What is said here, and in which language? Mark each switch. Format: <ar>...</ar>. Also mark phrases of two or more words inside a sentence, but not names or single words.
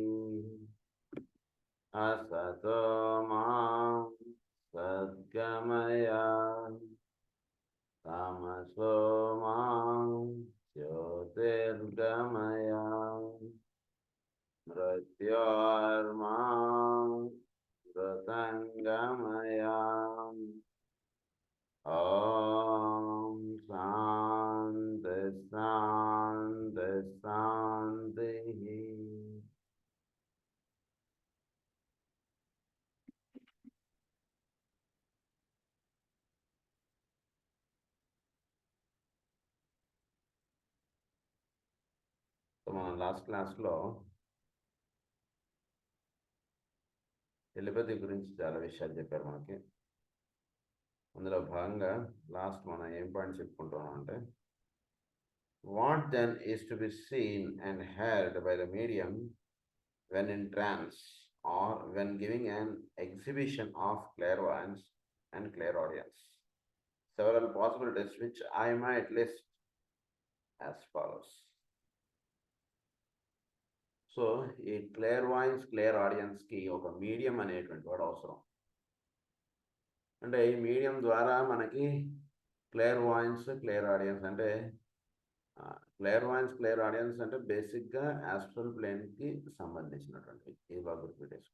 <sa>असतो मा सद्गमय तमसो मा ज्योतिर्गमय मृत्योर्मा मृतङ्गमय। ॐ शान्ति शान्ति शान्तिः।</sa> <te>మన</te> <en>last class</en> <te>టెలిపతి గురించి చాలా విషయాలు చెప్పారు మనకి. అందులో భాగంగా లాస్ట్ మనం ఏం పాయింట్ చెప్పుకుంటున్నాం అంటే,</te> <en>what then is to be seen and heard by the medium when in trance or when giving an exhibition of clairvoyance and clairaudience. Several possibilities which I might list as follows.</en> <te>సో ఈ</te> <en>clairvoyance clairaudience</en> <te>ఒక మీడియం అనేటువంటి వాడు అవసరం. అంటే ఈ మీడియం ద్వారా మనకి</te> <en>clairvoyance clairaudience</en> <te>అంటే</te> <en>clairvoyance clairaudience</en> <te>అంటే</te> <en>basically astral plane</en> <te>సంబంధించినటువంటి, ఇది బాగా గుర్తుపెట్టేసుకో.</te>